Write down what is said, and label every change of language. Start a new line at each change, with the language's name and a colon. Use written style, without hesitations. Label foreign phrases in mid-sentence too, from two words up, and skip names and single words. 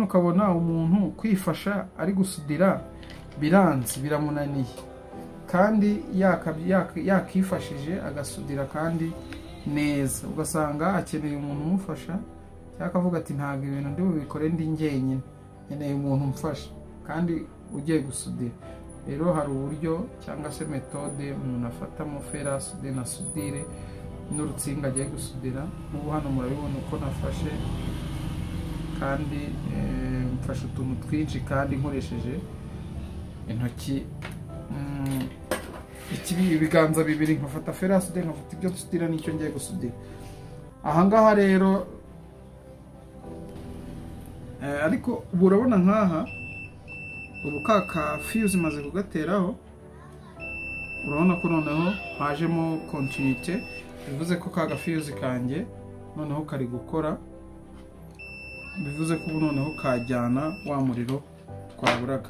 Kinyarwanda: ukabona umuntu kwifasha ari gusudira biranze biramunaniye, kandi yakifashije agasudira kandi neza, ugasanga akeneye umuntu umufasha cyangwa akavuga ati ntabwo ibintu ndi bubikore ndi njyenyine, nkeneye umuntu umfasha kandi ugiye gusudira. Rero hari uburyo cyangwa se metode umuntu afatamo
French: fer à souder
Kinyarwanda: na sudire n'urutsinga agiye gusudira. Ubu hano murabibona uko nafashe kandi mfashe utuntu twinshi kandi nkoresheje intoki, ibiganza bibiri nkafata
French: fer à souder
Kinyarwanda: nkafata ibyo dusudira n'icyo ngiye gusudira. Ahangaha rero ariko ubu urabona nkaha ubu ka fuse maze kugateraho, urabona ko noneho hajemo continuité, bivuze ko ka fuse kanjye noneho kari gukora, bivuze ko ubu noneho kajyana wa muriro twaburaga.